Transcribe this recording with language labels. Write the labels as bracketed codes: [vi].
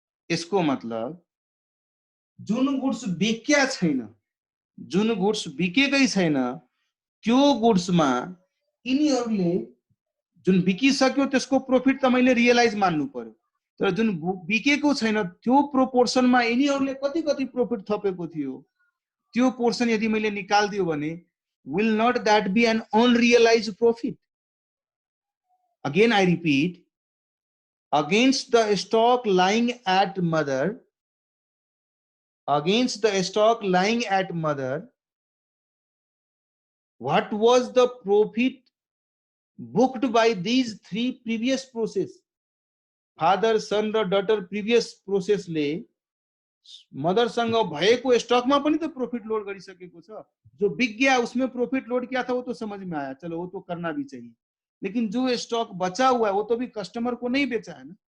[ne] यसको मतलब जुन गुड्स बिक्या छैन, जुन गुड्स बिकेकै छैन, त्यो गुड्समा यिनीहरूले जुन बिकिसक्यो त्यसको प्रॉफिट त मैले रियलाइज मान्नु पर्यो, तर जुन बिकेको छैन त्यो प्रोपोर्सनमा यिनीहरूले कति कति प्रॉफिट थपेको थियो, त्यो पोर्सन यदि मैले निकाल्दियो भने [en] will not that be an unrealized profit? Again I repeat, against the stock lying at mother, what was the profit booked by these three previous process? [ne] Father, सन र डटर प्रिभियस प्रोसेसले मदरसँग भएको स्टकमा पनि तो प्रॉफिट लोड गरिसकेको छ। [hi] जो बिक गया उसमें प्रॉफिट लोड किया था वो तो समझ में आया, चलो वो तो करना भी चाहिए, लेकिन जो स्टॉक बचा हुआ है वो तो भी कस्टमर को नहीं बेचा है ना।